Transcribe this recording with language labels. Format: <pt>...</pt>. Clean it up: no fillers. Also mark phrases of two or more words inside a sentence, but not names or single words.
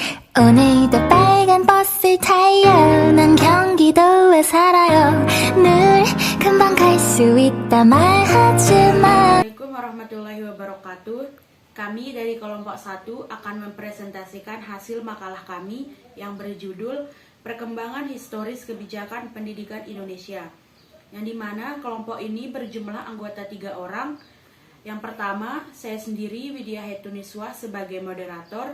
<ko>오늘도 빨간 버스를 타요. 난 경기도에 살아요. 늘 금방 갈 수 있다 말하지만.</ko> <ar>السلام عليكم ورحمة الله وبركاته.</ar> <id>Kami dari kelompok 1 akan mempresentasikan hasil makalah kami yang berjudul Perkembangan Historis Kebijakan Pendidikan Indonesia, yang dimana kelompok ini berjumlah anggota 3 orang. Yang pertama, saya sendiri Widya Hetuniswa sebagai moderator.</id>